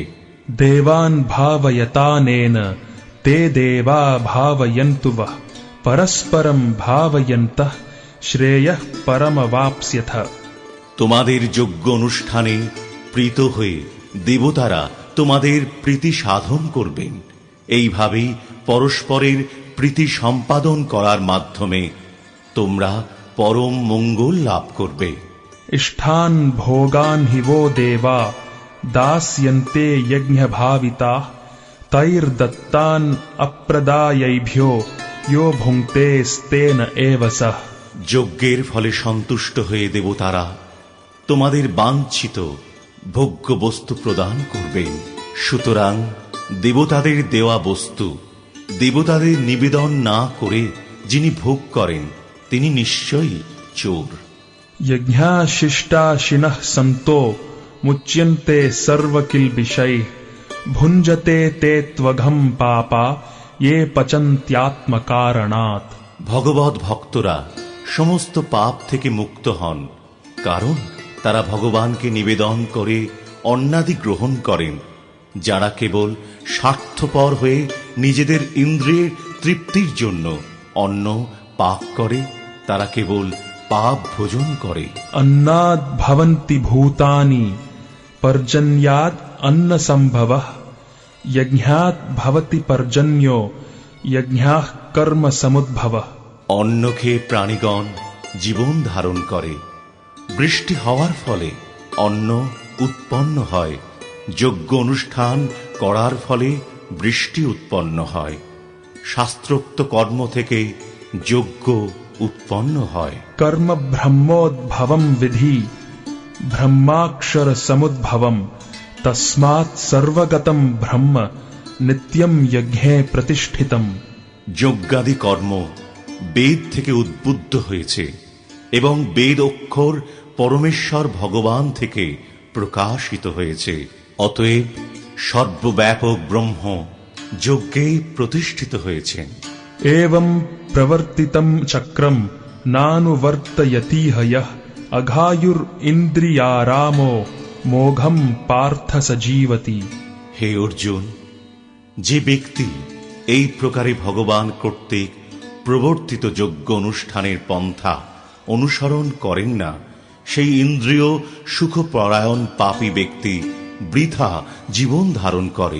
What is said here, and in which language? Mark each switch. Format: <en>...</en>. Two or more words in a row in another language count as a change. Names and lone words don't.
<sa>देवान् भावयतानेन ते देवा भावयन्तु वः परस्परं भावयन्तः श्रेयः परमवाप्स्यथ।</sa> <bn>তোমাদের যজ্ঞ অনুষ্ঠানে প্রীত হয়ে দেবতারা তোমাদের প্রীতি সাধন করবেন। এইভাবেই পরস্পরের প্রীতি সম্পাদন করার মাধ্যমে তোমরা পরম মঙ্গল লাভ করবে।</bn> <sa>इष्ठान् भोगान् हि वो देवा दास्यन्ते यज्ञभाविताः तैर्दत्तान् अप्रदायैभ्यो यो भुङ्क्तेस्तेन एव सः।</sa> <bn>যজ্ঞের ফলে সন্তুষ্ট হয়ে দেবতারা তোমাদের বাঞ্ছিত ভোগ্য বস্তু প্রদান করবেন। সুতরাং দেবতাদের দেওয়া বস্তু দেবতাদের নিবেদন না করে যিনি ভোগ করেন তিনি নিশ্চয়ই চোর।</bn> <sa>यज्ञाशिष्टाशिनः सन्तो मुच्यन्ते सर्वकिल्बिषैः भुञ्जते ते त्वघम् पापा ये पचन्त्यात्मकारणात्।</sa> <bn>ভগবৎ ভক্তরা সমস্ত পাপ থেকে মুক্ত হন, কারণ তারা ভগবানকে নিবেদন করে অন্নাদি গ্রহণ করেন। যারা কেবল স্বার্থপর হয়ে নিজেদের ইন্দ্রিয়ের তৃপ্তির জন্য অন্ন পাক করে তারা কেবল পাপ ভোজন করে।</bn> <sa>अन्नाद् भवन्ति भूतानि पर्जन्यात् अन्नसम्भवः यज्ञात् भवति पर्जन्यो यज्ञाः कर्म समुद्भवः।</sa> <bn>অন্ন খেয়ে প্রাণীগণ জীবন ধারণ করে, বৃষ্টি হওয়ার ফলে অন্ন উৎপন্ন হয়, যজ্ঞ অনুষ্ঠান করার ফলে বৃষ্টি উৎপন্ন হয়, শাস্ত্রোক্ত কর্ম থেকে যজ্ঞ উৎপন্ন হয়।</bn> <sa>कर्म ब्रह्मोद्भवं विधि ब्रह्माक्षर समुद्भवं तस्मात् सर्वगतं ब्रह्म नित्यं यज्ञे प्रतिष्ठितम्।</sa> <bn>যজ্ঞাদি কর্ম বেদ থেকে উদ্বুদ্ধ হয়েছে এবং বেদ অক্ষর পরমেশ্বর ভগবান থেকে প্রকাশিত হয়েছে। অতএব সর্বব্যাপক ব্রহ্ম যজ্ঞে প্রতিষ্ঠিত হয়েছেন।</bn> <sa>एवं प्रवर्तितं चक्रं नानुवर्तयतीह यः अघायुर् इन्द्रियारामो मोघं पार्थ सजीवति।</sa> <bn>হে অর্জুন, যে ব্যক্তি এই প্রকারে ভগবান কর্তৃক প্রবর্তিত যজ্ঞ অনুষ্ঠানের পন্থা অনুসরণ করেন না, সেই ইন্দ্রিয় সুখপরায়ণ পাপী ব্যক্তি বৃথা জীবন ধারণ করে।</bn>